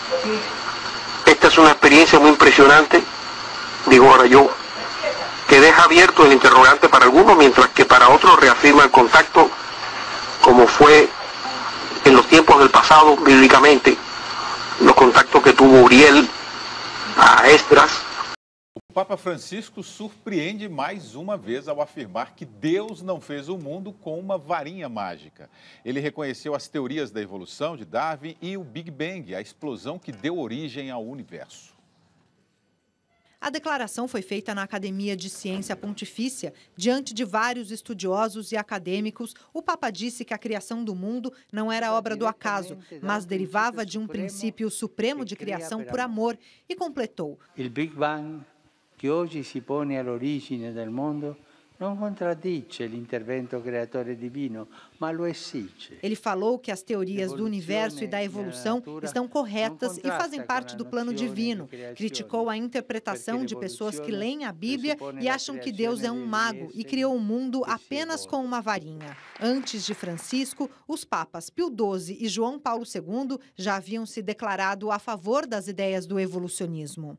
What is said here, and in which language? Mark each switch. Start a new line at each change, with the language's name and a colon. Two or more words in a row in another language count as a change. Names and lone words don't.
Spanish: Esta es una experiencia muy impresionante, digo ahora yo, que deja abierto el interrogante para algunos, mientras que para otros reafirma el contacto, como fue en los tiempos del pasado, bíblicamente, los contactos que tuvo Uriel a Esdras.
Portuguese: O Papa Francisco surpreende mais uma vez ao afirmar que Deus não fez o mundo com uma varinha mágica. Ele reconheceu as teorias da evolução de Darwin e o Big Bang, a explosão que deu origem ao universo. A declaração foi feita na Academia de Ciência Pontifícia. Diante de vários estudiosos e acadêmicos, o Papa disse que a criação do mundo não era obra do acaso, mas derivava de um princípio supremo de criação por amor, e completou: o Big Bang, que hoje se põe
Italian: all'origine del mondo, não contraddice l'intervento creatore divino, ma lo esige.
Portuguese: Ele falou que as teorias do universo e da evolução estão corretas e fazem parte do plano divino. Criticou a interpretação de pessoas que leem a Bíblia e acham que Deus é um mago e criou o mundo apenas com uma varinha. Antes de Francisco, os papas Pio XII e João Paulo II já haviam se declarado a favor das ideias do evolucionismo.